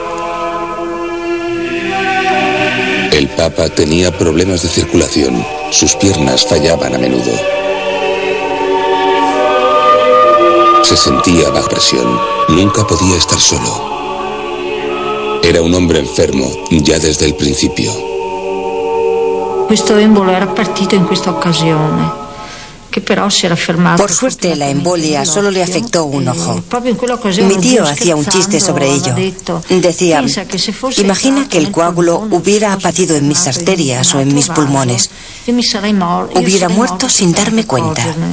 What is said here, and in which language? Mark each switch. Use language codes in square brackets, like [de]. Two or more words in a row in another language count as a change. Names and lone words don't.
[es] El Papa tenía problemas de circulación. Sus piernas fallaban a menudo. Se sentía bajo presión. Nunca podía estar solo. Era un hombre enfermo ya desde el principio. [it] Questo embolo era partito in questa occasione. [es] Por suerte, la embolia solo le afectó un ojo. Mi tío hacía un chiste sobre ello. Decía, imagina que el coágulo hubiera apatido en mis arterias o en mis pulmones. Hubiera muerto sin darme cuenta.